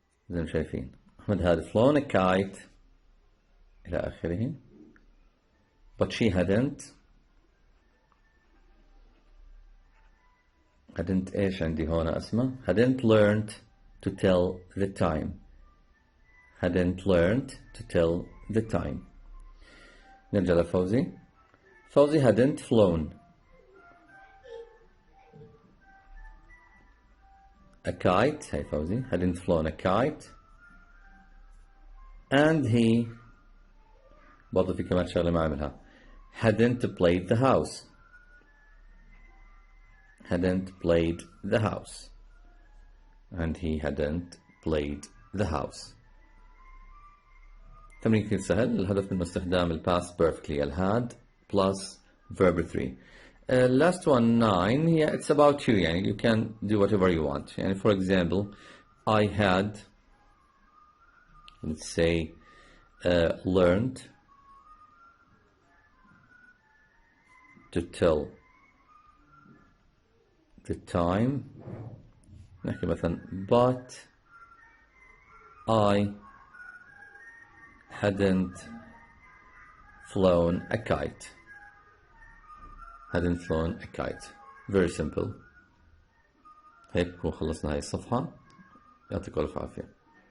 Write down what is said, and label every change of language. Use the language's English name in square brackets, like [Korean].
[Arabic] زي ما شايفين أحمد [English] had flown a kite [Arabic] إلى آخره. [English] but she hadn't [Arabic] إيش عندي هون أسماء؟ [English] hadn't learned to tell the time. hadn't learned to tell the time. [Arabic] نرجع لفوزي. [English] فوزي hadn't flown a kite. هاي فوزي hadn't flown a kite. and he [Arabic] برضو في كمان شغلة ما عملها. [English] hadn't played the house. hadn't played the house. and he hadn't played the house. [Arabic] تمرين كثير سهل. الهدف من استخدام ال past perfectly ال had plus verb 3. [English] last one 9 yeah it's about you يعني you can do whatever you want. يعني for example I had let's say learned to tell the time. [Arabic] نحكي مثلا [English] but I hadn't flown a kite. hadn't flown a kite. very simple. [Arabic] هيك نكون خلصنا هاي الصفحة. يعطيكم ألف عافية.